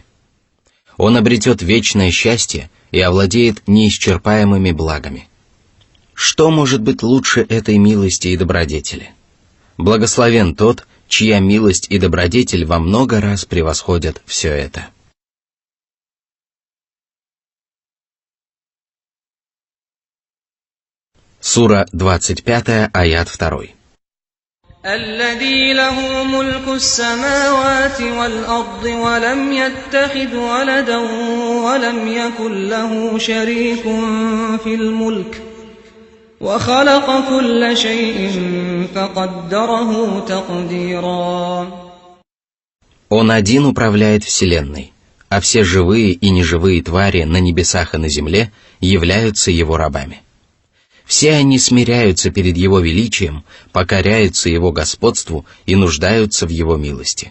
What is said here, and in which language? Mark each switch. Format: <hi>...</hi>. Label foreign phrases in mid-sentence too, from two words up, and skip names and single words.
<ru>Он обретет вечное счастье и овладеет неисчерпаемыми благами. Что может быть лучше этой милости и добродетели? Благословен тот, чья милость и добродетель во много раз превосходят все это. Сура 25, аят 2.</ru> <ar>الذي له ملك السماوات والأرض ولم يتخذ ولدا ولم يكن له شريك في الملك وخلق كل شيء فقدره تقديرا.</ar> <ru>Он один управляет Вселенной, а все живые и неживые твари на небесах и на земле являются Его рабами. Все они смиряются перед Его величием, покоряются Его господству и нуждаются в Его милости.</ru>